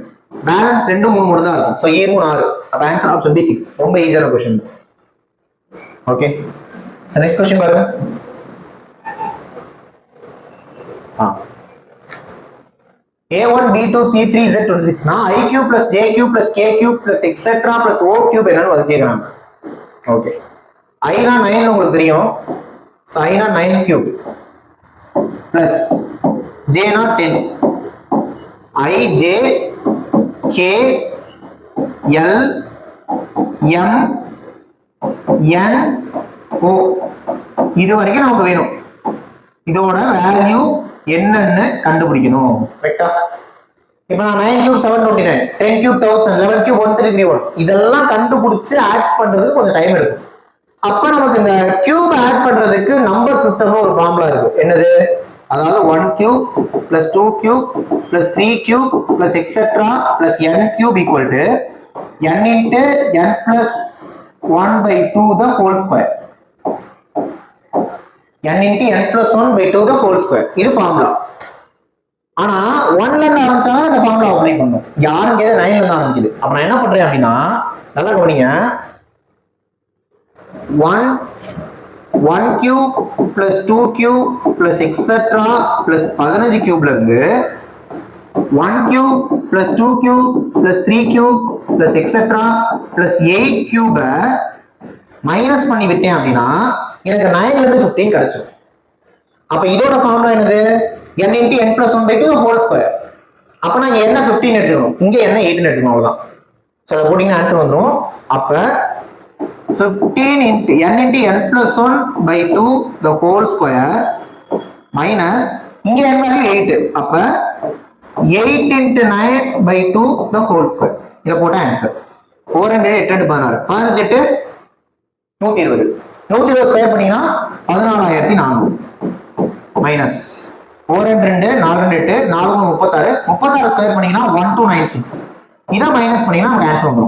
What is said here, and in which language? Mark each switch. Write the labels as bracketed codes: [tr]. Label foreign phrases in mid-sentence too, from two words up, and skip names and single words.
[ta] பேலன்ஸ் 2 3 மட்டும் தான் இருக்கும். சோ 7 6. அப்ப [en] answer option B [ta] 6. ரொம்ப ஈஸியான क्वेश्चन. [en] okay, so next question [ta] பாருங்க. [en] A1 B2 C3 Z26 னா I cube plus J cube plus K cube plus etc plus O cube [ta] என்னன்னு வந்து கேக்குறாங்க. ஓகே, I னா 9 உங்களுக்கு தெரியும். [en] So I னா 9 cube plus J னா 10. [ta] I J K L M N O இது வரைக்கும் நமக்கு வேணும். இதோட வேல்யூ என்னன்னு கண்டுபிடிக்கணும். கரெக்ட்டா? இப்போ நான் [en] 9 cube 729, 10 cube 1000, 11 cube 1331 [ta] இதெல்லாம் கண்டுபிடிச்சு ஆட் பண்றதுக்கு கொஞ்சம் டைம் எடுக்கும். அப்ப நமக்கு இந்த கியூப் ஆட் பண்றதுக்கு [en] number system [ta] ஒரு ஃபார்முலா இருக்கு. என்னது? அதாவது [en] 1 cube plus 2 cube plus 3 cube plus etc plus n cube equal to n into n plus 1 by 2 the whole square. n into n plus 1 by 2 the whole square. [ta] இது ஃபார்முலா. ஆனா 1ல இருந்து ஆரம்பிச்சாங்க இந்த ஃபார்முலா அப்ளை பண்ணனும். யாரும் கேது 9ல இருந்து ஆரம்பிக்குது. அப்ப நான் என்ன பண்றேன் அப்படினா நல்லா கவனிங்க. [en] 1 cube plus 2 cube plus etc plus 15 cube இருந்து 1 cube plus 2 cube plus 3 cube plus etc plus 8 cube [ta] மைனஸ் பண்ணி விட்டேன் அப்படின்னா எனக்கு 9ல இருந்து 15 கிடைச்சிடும். அப்ப இதோட ஃபார்முலா என்னது? [en] n into n plus 1 by 2 whole square. [ta] அப்ப நான் இங்க என்ன 15 எடுத்துக்கணும், இங்க என்ன 8 எடுத்துக்கணும், அவ்வளவுதான். சோ அத போட்டீங்கன்னா ஆன்சர் வந்துரும். அப்ப [en] 15 into n into n plus 1 by 2 the whole square minus [ta] இங்க n வேல்யூ 8. [en] அப்ப 8 into 9 by 2 the whole square. [ta] இத போட்டா ஆன்சர் 4 8 8 16 15 8 120. 120 ஸ்கொயர் பண்ணீங்கன்னா 14400 மைனஸ் 4 2 4 8 4 36 36 ஸ்கொயர் பண்ணீங்கன்னா 1296 இதை மைனஸ் பண்ணீங்கன்னா நமக்கு ஆன்சர் வந்துடும்.